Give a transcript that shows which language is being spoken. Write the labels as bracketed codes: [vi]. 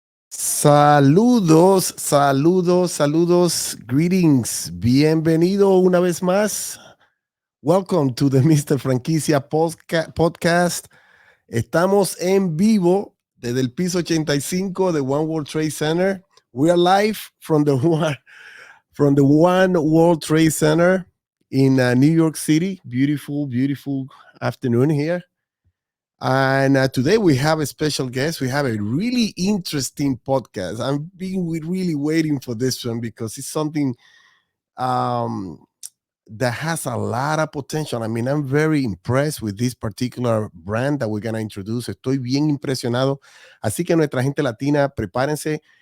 [es] Saludos, [en] greetings. [es] Bienvenido una vez más. [en] Welcome to the Mr. [es] Franquicia Podcast. Estamos en vivo desde el piso 85 de One World Trade Center. [en] We are live from the One World Trade Center in New York City. Beautiful afternoon here. And today we have a special guest. We have a really interesting podcast. I'm really waiting for this one because it's something that has a lot of potential. I mean, I'm very impressed with this particular brand that we're going to introduce. [es] Estoy bien impresionado. Así que nuestra gente latina, prepárense.